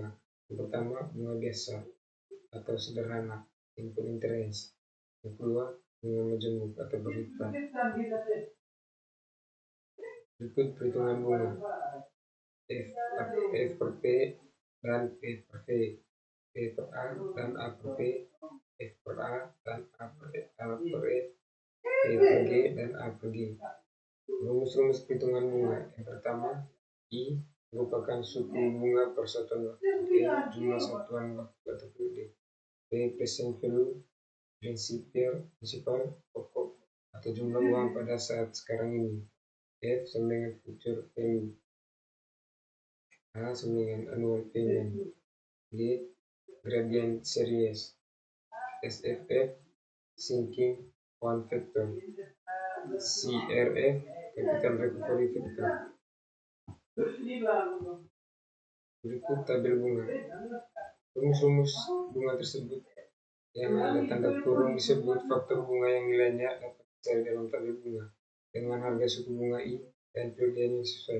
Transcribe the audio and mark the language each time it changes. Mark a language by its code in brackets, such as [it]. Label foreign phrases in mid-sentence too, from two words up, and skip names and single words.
[id] Yang pertama, bunga biasa atau sederhana, [en] simple interest. [id] Yang kedua, bunga majemuk atau berlipat. Berikut perhitungan bunga. F per P dan P per V, P per A dan A per P, F per A dan A per E, P per G dan A per G. Rumus perhitungan bunga. Yang pertama, I merupakan suku bunga per satuan waktu, E jumlah satuan waktu atau periode, P [en] present value [id] prinsipal pokok atau jumlah uang pada saat sekarang ini, F sama dengan [en] future value, [id] A sama dengan [en] annual payment, [id] G [en] gradient series, [id] SFF [en] sinking one factor, [id] CRF [en] capital recovery factor. [id] Berikut tabel bunga. Rumus bunga tersebut yang ada tanda kurung disebut faktor bunga yang nilainya dapat dicari dalam tabel bunga dengan harga suku bunga I dan periode yang sesuai.